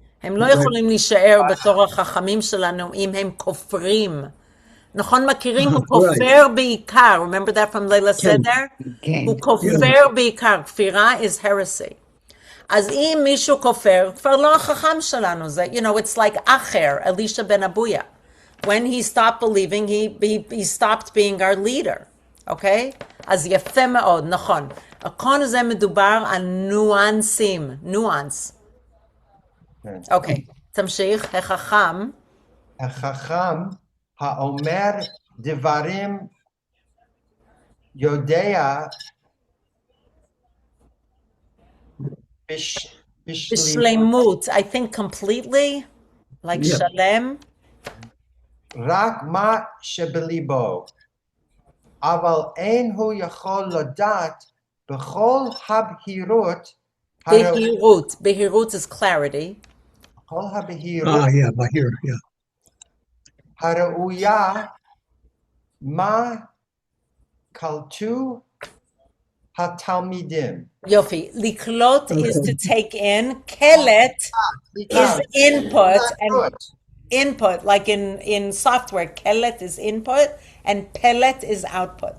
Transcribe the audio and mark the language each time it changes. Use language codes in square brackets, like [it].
[he] הם לא יכולים להישאר בתור החכמים שלנו אם הם כופרים. נכון, מכירים? הוא כופר בעיקר. [en] Remember that from [he] לילה סדר? הוא כופר בעיקר. [en] כפירה is heresy. [he] אז אם מישהו כופר, כבר לא החכם שלנו. זה, [en] it's like [he] אחר, אלישע בן אבויה. [en] When he stopped believing, he stopped being our leader. [he] אוקיי? אז יפה מאוד, נכון. הכל זה מדובר על ניואנסים. ניואנס. אוקיי, תמשיך, החכם. החכם האומר דברים יודע בשלמות. [en] Bishleimut, I think completely, like Yeah. [he] shalem. רק מה שבליבו. אבל אין הוא יכול לדעת בכל הבהירות [en] Behirut is clarity. [he] בכל הבהירות [en] yeah, but here, yeah. [he] הראויה מה קלטו התלמידים. [en] Yofi, liklot is to take in. Kelet is input, and input, like in software, kelet is input and pellet is output.